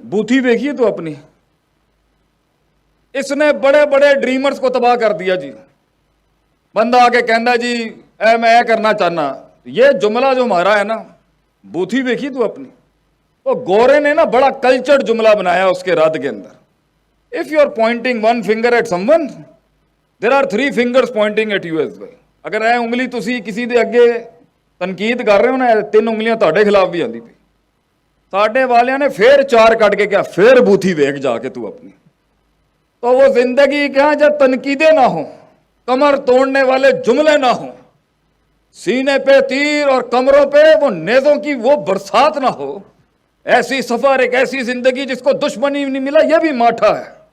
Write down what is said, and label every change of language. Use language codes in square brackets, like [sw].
[ur] بوتھی دیکھیے تو اپنی، اس نے بڑے بڑے ڈریمرز کو تباہ کر دیا جی. [pa] بندہ آگے کہندا جی اے میں کرنا چاہنا، [ur] یہ جملہ جو ہمارا ہے نا، بوتھی دیکھی تو اپنی. تو گورے نے نا بڑا کلچرڈ جملہ بنایا اس کے رد کے اندر. [en] If you are pointing one finger at someone, there are 3 fingers pointing at you as well. [pa] اگر اے انگلی تسی کسی دے اگے تنقید کر رہے ہو نا، 3 انگلیاں تہاڈے خلاف بھی آندی پئی. ساڈے والیاں نے پھر 4 کٹ کے کیا، پھر بوتھی ویکھ جا کے تو اپنی. [ur] تو وہ زندگی کیا جب تنقیدیں نہ ہوں، کمر توڑنے والے جملے نہ ہوں، سینے پہ تیر اور کمروں پہ وہ نیزوں کی وہ برسات نہ ہو، ایسی سفر، ایک ایسی زندگی جس کو دشمنی نہیں ملا، یہ بھی ماٹھا ہے.